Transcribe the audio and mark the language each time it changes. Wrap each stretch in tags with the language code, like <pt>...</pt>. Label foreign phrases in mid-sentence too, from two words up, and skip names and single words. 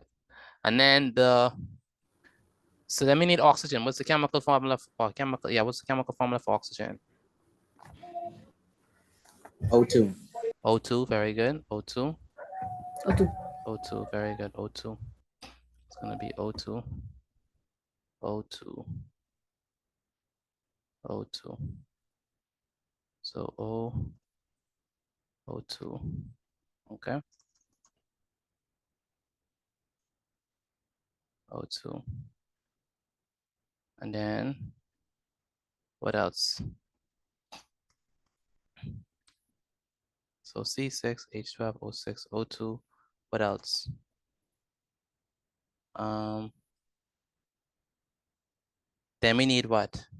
<en>And then so then we need oxygen. What's the chemical formula for chemical? Yeah, what's the chemical formula for oxygen? O2. O2, very good. O2. O2. O2, very good. O2. It's gonna be O2. O2. O2. So O2. Okay. O2. And then what else? So C6H12O6 O2. What else? Then we need what?</en>